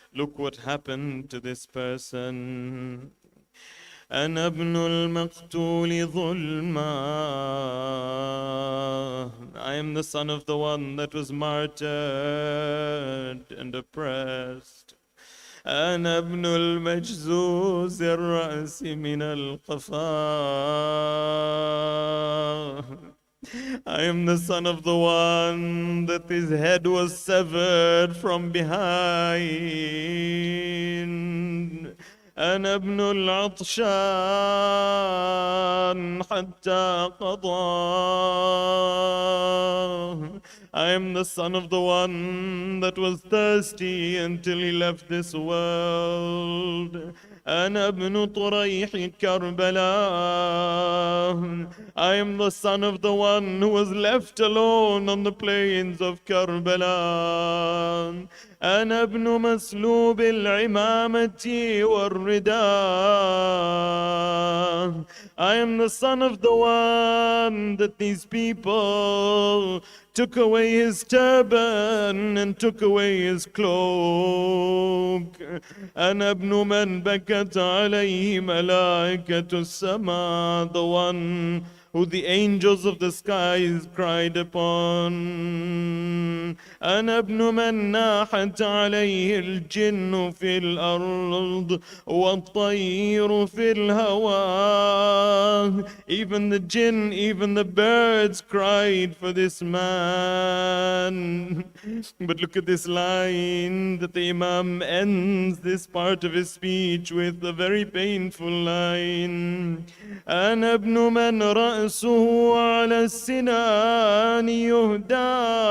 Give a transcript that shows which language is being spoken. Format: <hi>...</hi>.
<en>Look what happened to this person.</en> <ar>أنا ابن المقتول ظلما.</ar> <en>I am the son of the one that was martyred and oppressed.</en> <ar>أنا ابن المجزوز الرأس من القفا.</ar> <en>I am the son of the one that his head was severed from behind.</en> <ar>أنا ابن العطشان حتى قضى.</ar> <en>I am the son of the one that was thirsty until he left this world.</en> <ar>أنا ابن طريح كربلاء.</ar> <en>I am the son of the one who was left alone on the plains of Karbala.</en> <ar>أنا ابن مسلوب العمامة والرداء.</ar> <en>I am the son of the one that these people took away his turban and took away his cloak.</en> <ar>أنا ابن من بكت عليه ملائكة السماء,</ar> <en>the one who the angels of the skies cried upon.</en> <ar>أنا ابن من ناحت عليه الجن في الأرض والطير في الهواء.</ar> <en>Even the jinn, even the birds cried for this man. But look at this line that the Imam ends this part of his speech with, a very painful line.</en> <ar>أنا ابن من رأسه على السنان يهدى.</ar>